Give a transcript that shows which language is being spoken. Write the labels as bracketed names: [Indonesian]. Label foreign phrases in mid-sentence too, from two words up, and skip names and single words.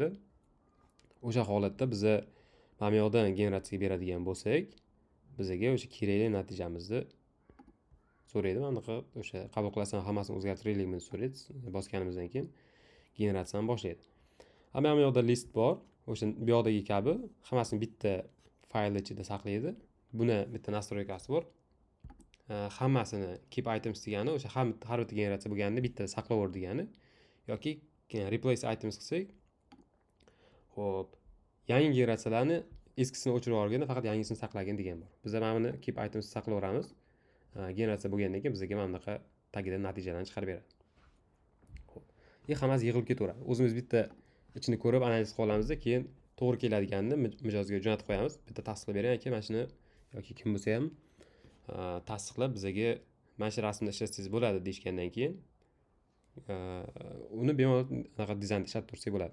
[Uzbek] O'sha holatda biz mana bu yoqdan generatsiyaga beradigan bo'lsak, bizga o'sha kerakli natijamizni so'raydi. Mana bunaqa o'sha qabul qilasan, hammasini o'zgartiraylikmi so'raydi. Bosganimizdan keyin generatsiyani boshlaydi. Mana bu yoqda list bor. O'sha bu yoqdagi kabi hammasini bitta fayl ichida saqlaydi. Buni bitta nastroykasi bor. Hammasini [English] keep items [Uzbek] degani o'sha har bitta generatsiya bo'lganini bitta saqlaver degani yoki [English] replace items [Uzbek] qilsak, xo'p, yangi generatsiyalarni eskisini o'chirib yuborganda faqat yangisini saqlagin degan bor. Biz mana buni [English] keep items [Uzbek] saqlayveramiz. Generatsiya bo'lgandan keyin bizga mana bunaqa tagida natijalarni chiqarib beradi. Xo'p, hammasi yig'ilib ketaveradi. O'zimiz bitta ichini ko'rib analiz qilib olamizda, keyin to'g'ri keladiganini mijozga jo'natib qo'yamiz. Bitta tasdiqlab bering aka, mana shuni yoki kim bo'lsa ham tasdiqlab bizga mana shu rasmni ishlatsangiz bo'ladi deyishgandan keyin uni bemalol anaqa dizaynda ishlatib tursak bo'ladi.